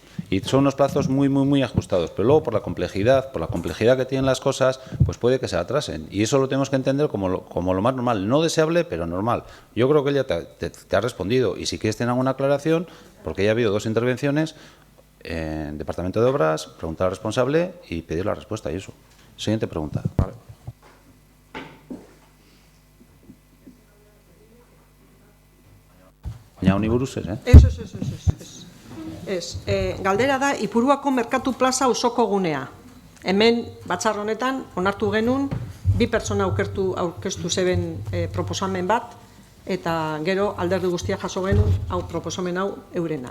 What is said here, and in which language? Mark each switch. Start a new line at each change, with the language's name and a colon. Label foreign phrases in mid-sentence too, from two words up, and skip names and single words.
Spanish: Y son unos plazos muy, muy, muy ajustados. Pero luego, por la complejidad que tienen las cosas, pues puede que se atrasen. Y eso lo tenemos que entender como lo más normal. No deseable, pero normal. Yo creo que ella te ha respondido. Y si quieres tener alguna aclaración, porque ya ha habido 2 intervenciones, en Departamento de Obras, preguntar al responsable y pedir la respuesta. Y eso. Siguiente pregunta. Vale.
Basque: Jauni buruz Ez. Galdera da, Ipuruako Merkatu Plaza auzoko gunea. Hemen, batzar honetan, onartu genuen, 2 pertsona aurkeztu zeben proposamen bat, eta gero alderdi guztia jaso genuen, proposamen hau eurena.